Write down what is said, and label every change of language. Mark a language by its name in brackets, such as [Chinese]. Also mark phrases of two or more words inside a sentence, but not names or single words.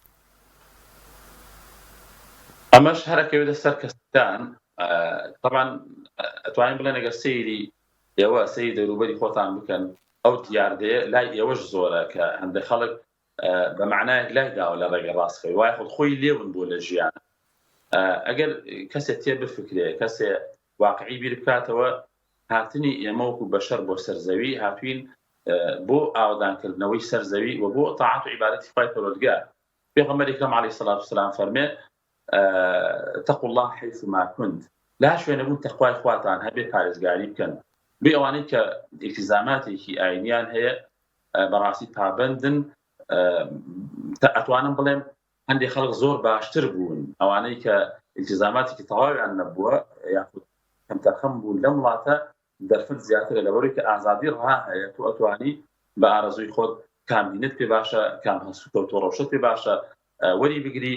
[Central Kurdish] ئەمەش هەرەکەوێت لەسەر کەسەکان طبعا ئەتوانین بڵێن ئەگەر سەیری ئێوە سەیری دەوروبەری خۆتان بکەن ئەو دیاردەیە لای ئێوەش زۆرە کە هەندێک خەڵک بە معنایەک لای داوە لە ڕێگە ڕاستخەوی وای خۆی لێون بۆ لە ژیان. ئەگەر کەسێک تێ بفکرێ کەسێ واقعی بیر بکاتەوە هاتنی ئێمە وەکو بەشەر بۆ سەرزەوی هاتوین بۆ ئاودانکردنەوەی سەرزەوی و بۆ تاعات و عیبادەتی خوای پەروەردگار. پێغەمبەری ئەکرەم عەلەیهی سەڵات وسەلام فەرمێ [Arabic] اتقوا الله حيثما كنت [Central Kurdish] لا شوێنە بوون تەخوای خواتان هەبێ پارێزگاری بکەن بێ ئەوانەی کە ئیلتیزاماتێکی ئاینیان هەیە بەڕاستی پابندن. ئەتوانم بڵێم هەندێک خەڵک زۆر باشتر بوون ئەوانەی کە ئیلتیزاماتێکی تەواویان نەبووە یاخود کەم تەرخەم بوون لەم وڵاتە دەرفەت زیاترە لەبەرەوەی کە ئازادی ڕها هەیە تۆ ئەتوانی بە ئارەزووی خۆت کام دینت پێ باشە کام هەسووکەوت و ڕەوشەت پێ باشە وەری بگری.